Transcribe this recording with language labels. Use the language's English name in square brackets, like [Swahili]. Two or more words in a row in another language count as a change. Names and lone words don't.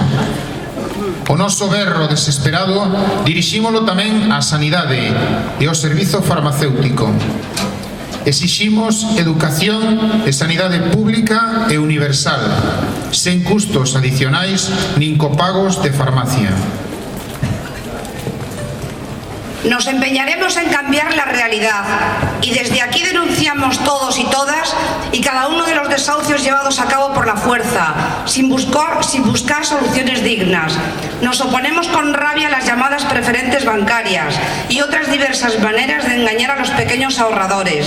[Galician] O noso berro desesperado dirixímolo tamén á sanidade e ao servizo farmacéutico. Exiximos educación e sanidade pública e universal, sen custos adicionais nin copagos de farmacia. [Spanish] Nos empeñaremos en cambiar la realidad y desde aquí denunciamos todos y todas y cada uno de los desahucios llevados a cabo por la fuerza, sin buscar soluciones dignas. Nos oponemos con rabia a las llamadas preferentes bancarias y otras diversas maneras de engañar a los pequeños ahorradores.